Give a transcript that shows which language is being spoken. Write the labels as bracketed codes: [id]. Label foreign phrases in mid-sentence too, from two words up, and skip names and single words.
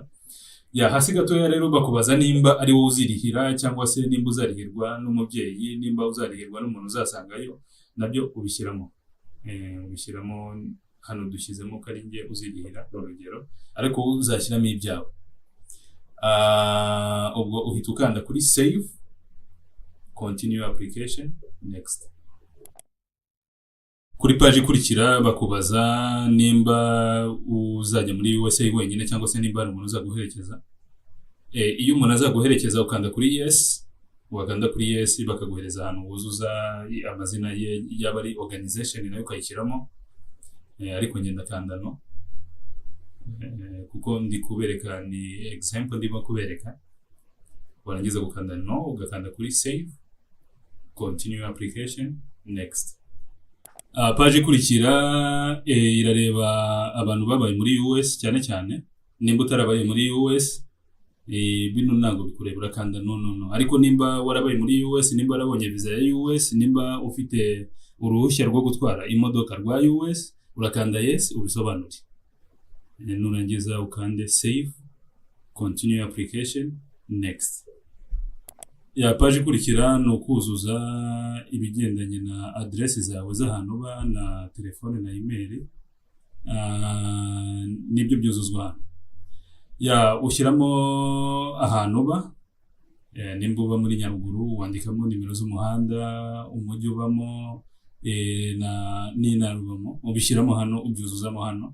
[rw] Hasi gatoya rero bakubaza nimba ari wowe uzirihira cyangwa se nimba uzarihirwa n'umubyeyi, nimba uzarihirwa n'umuntu uzasangayo, nabyo ubishyiramo. Ubishyiramo hano dushyizemo ko ari njye uzirihira urugero, ariko uzashyiramo ibyawe. Ubwo uhita ukanda kuri [en] save, continue application, next. [rw] Kuri page ikurikira bakubaza nimba uzajya muri USA wenyine cyangwa se nimba ari umuntu uzaguherekeza. Iyo umuntu azaguherekeza ukanda kuri yes, wakanda kuri yes bakaguhereza ahantu wuzuza amazina ye yaba ari organization nayo ukayishyiramo. Ariko ngenda kanda no, kuko ndi kubereka ni example ndimo kubereka. Warangiza gukanda no, ugakanda kuri [en] save, continue application, next. [rw] Page ikurikira irareba abantu babaye muri US cyane cyane. Nimba utarabaye muri US, bino ntabwo bikureba, urakanda no. Ariko nimba warabaye muri US, nimba warabonye visa ya US, nimba ufite uruhushya rwo gutwara imodoka rwa US, urakanda yes ubisobanure. Nurangiza ukande [en] save, continue application, next. [rw] Page ikurikira ni ukuzuza ibigendanye na address zawe z'ahantu uba na telefone na email. Nibyo byuzuzwa hano. Ushyiramo ahantu uba, nimba uba muri Nyaruguru wandikamo nimero z'umuhanda, umujyi ubamo n'intara ubamo, ubishyiramo hano, ubyuzuzamo hano.